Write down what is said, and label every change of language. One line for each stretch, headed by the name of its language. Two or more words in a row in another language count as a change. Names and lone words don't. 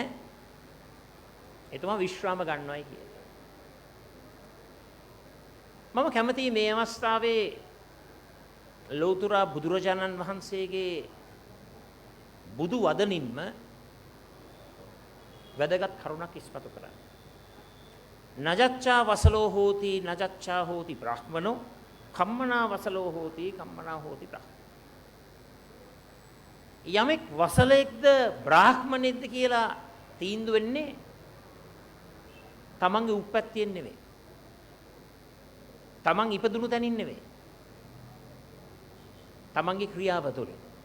Sinhala: එතුමා විශ්‍රාම ගන්නවායි කියලා. මම කැමතියි මේ අවස්ථාවේ ලෞතර බුදුරජාණන් වහන්සේගේ බුදු වදනින්ම වැදගත් කරුණක් ඉස්මතු කරන්න.
Pali: නජච්ඡා වසලෝ හෝති නජච්ඡා හෝති බ්‍රාහ්මනෝ කම්මනා වසලෝ හෝති කම්මනා හෝති බ්‍රාහ්මනෝ.
Sinhala: යමෙක් වසලෙක්ද බ්‍රාහ්මණෙක්ද කියලා තීන්දුව වෙන්නේ තමන්ගේ උප්පත්තියෙන් නෙවෙයි. තමන් ඉපදුණු තැනින් නෙවෙයි. තමන්ගේ ක්‍රියාව තුළින්.